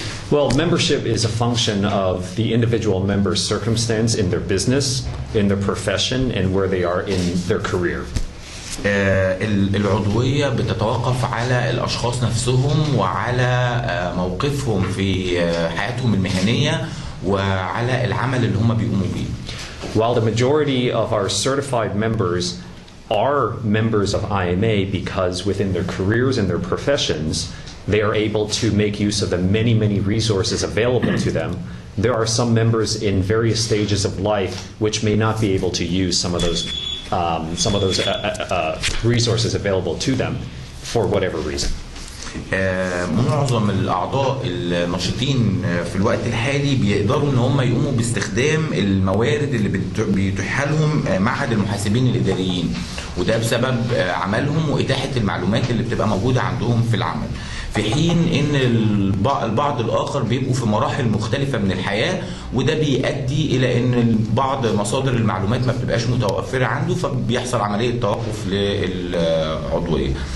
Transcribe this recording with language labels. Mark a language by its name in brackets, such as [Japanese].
[English] Well, membership is a function of the individual member's circumstance in their business, in their profession, and where they are in their career. [Arabic] العضوية بتتوقف على الأشخاص نفسهم وعلى موقفهم في حياتهم المهنية وعلى العمل اللي هم بيقوموا بيه. [English] While the majority of our certified members are members of IMA because within their careers and their professions, they are able to make use of the many, many resources available to them. There are some members in various stages of life which may not be able to use some of those resources available to them for whatever reason. [Arabic] معظم الأعضاء النشطين في الوقت الحالي بيقدروا إن هم يقوموا باستخدام الموارد اللي بيتيحها لهم معهد المحاسبين الإداريين، وده بسبب عملهم وإتاحة المعلومات اللي بتبقى موجودة عندهم في العمل، في حين ان البعض الاخر بيبقوا في مراحل مختلفه من الحياه، وده بيؤدي الى ان بعض مصادر المعلومات ما بتبقاش متوفره عنده، فبيحصل عمليه توقف للعضويه.